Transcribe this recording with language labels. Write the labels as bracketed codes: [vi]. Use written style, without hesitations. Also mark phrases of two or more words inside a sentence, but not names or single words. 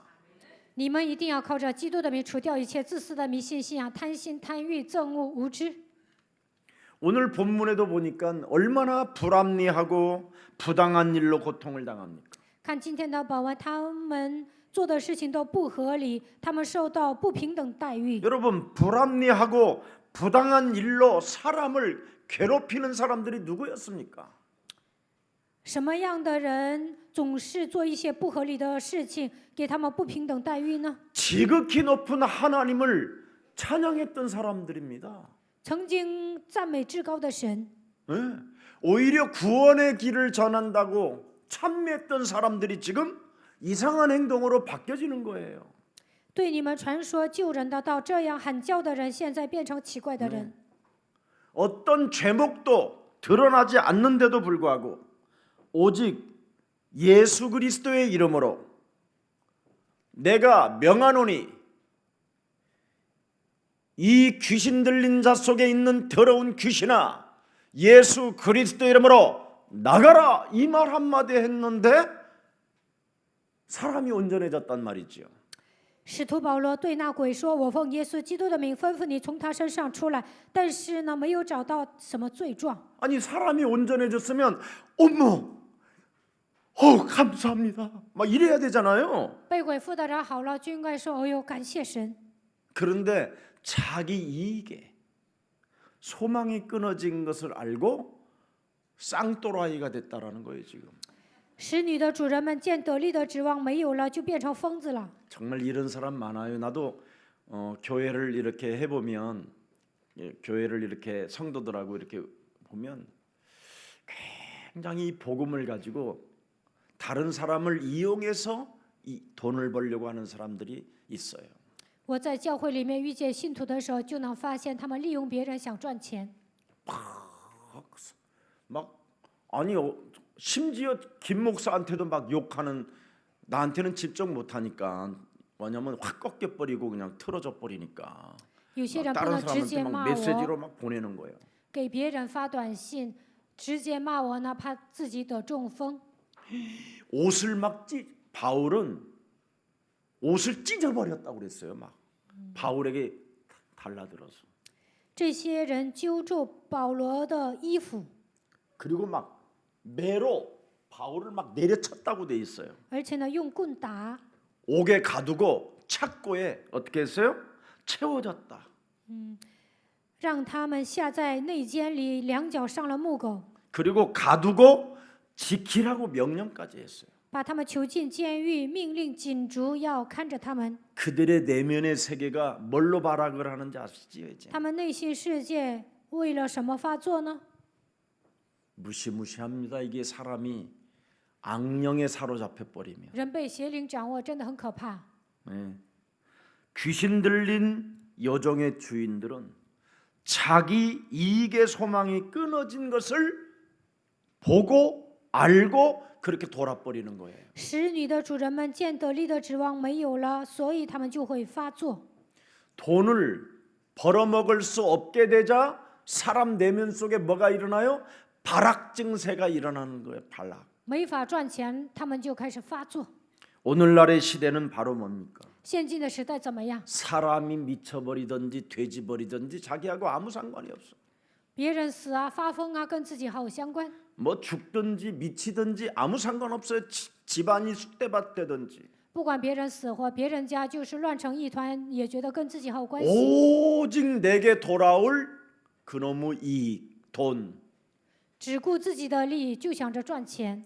[zh] 你们一定要靠着基督的名除掉一切自私的迷信信仰、贪心、贪欲、憎恶、无知。 [ko] 오늘 본문에도 보니까 얼마나 불합리하고 부당한 일로 고통을 당합니까? [zh] 看今天的保文，他们做的事情都不合理，他们受到不平等待遇。 [ko] 여러분 불합리하고 부당한 일로 사람을 괴롭히는 사람들이 누구였습니까? [zh] 什么样的人总是做一些不合理的事情，给他们不平等待遇呢？ [ko] 지극히 높은 하나님을 찬양했던 사람들입니다. [zh] 曾经赞美至高的神， [ko] 예. 오히려 구원의 길을 전한다고 찬미했던 사람들이 지금 이상한 행동으로 바뀌어지는 거예요. [zh] 对你们传说救人的道，这样喊叫的人，现在变成奇怪的人。 [ko] 어떤 죄목도 드러나지 않는데도 불구하고 오직 예수 그리스도의 이름으로 내가 명하노니 이 귀신 들린 자 속에 있는 더러운 귀신아 예수 그리스도 이름으로 나가라 이 말 한마디 했는데 사람이 온전해졌단 말이지요. [zh] 使徒保罗对那鬼说：“我奉耶稣基督的名吩咐你从他身上出来。” 但是呢，没有找到什么罪状。 [ko] 아니 사람이 온전해졌으면 어머 감사합니다 막 이래야 되잖아요. [zh] 被鬼附的人好了，就应该说：“哦呦，感谢神。” [ko] 그런데 자기 이익에 소망이 끊어진 것을 알고 쌍또라이가 됐다라는 거예요 지금. [zh] 使女的主人们见得力的指望没有了，就变成疯子了。 [ko] 정말 이런 사람 많아요. 나도 교회를 이렇게 해보면 교회를 이렇게 성도들하고 이렇게 보면 굉장히 복음을 가지고 다른 사람을 이용해서 이 돈을 벌려고 하는 사람들이 있어요. [zh] 我在教会里面遇见信徒的时候，就能发现他们利用别人想赚钱。 [ko] 막 아니 심지어 김 목사한테도 막 욕하는 나한테는 집중 못하니까 왜냐면 확 꺾여버리고 그냥 틀어져 버리니까 [zh] 有些人不 [ko] 다른 [zh] 能直接 [ko] 사람한테 [zh] 骂 [ko] 막 메시지로 [zh] 我， [ko] 막 보내는 거예요. [zh] 给别人发短信，直接骂我呢，怕自己得中风。 [ko] 옷을 막 바울은 옷을 찢어버렸다고 그랬어요. 막 바울에게 달라들어서 [zh] 这些人揪住保罗的衣服， [ko] 그리고 막 매로 바울을 막 내려쳤다고 돼 있어요. [zh] 而且呢用棍打， [ko] 옥에 가두고 착고에 어떻게 했어요? 채워졌다. [zh] 让他们下在内监里，两脚上了木狗， [ko] 그리고 가두고 지키라고 명령까지 했어요. [zh] 把他们囚禁监狱，命令禁足要看着他们。 [ko] 그들의 내면의 세계가 뭘로 발악을 하는지 아시지요? 이제 [zh] 他们内心世界为了什么发作呢？ [ko] 무시무시합니다. 이게 사람이 악령에 사로잡혀 버리면 [zh] 人被邪灵掌握，真的很可怕。 [ko] 네. 귀신 들린 여종의 주인들은 자기 이익의 소망이 끊어진 것을 보고 알고 그렇게 돌아버리는 거예요. [zh] 使女的主人们见得力的指望没有了，所以他们就会发作。 [ko] 돈을 벌어먹을 수 없게 되자 사람 내면 속에 뭐가 일어나요? 발악 증세가 일어나는 거예요. 발악. [zh] 没法赚钱，他们就开始发作。 [ko] 오늘날의 시대는 바로 뭡니까? [zh] 现今的时代怎么样？ [ko] 사람이 미쳐버리든지 돼지버리든지 자기하고 아무 상관이 없어. [zh] 别人死啊、发疯啊，跟自己毫无相关。 [ko] 뭐 죽든지 미치든지 아무 상관없어요. 집안이 쑥대밭 되든지. [zh] 不管别人死活，别人家就是乱成一团，也觉得跟自己毫无关系。 [ko] 오직 내게 돌아올 그놈의 이익, 돈 [zh] 只顾自己的利益，就想着赚钱，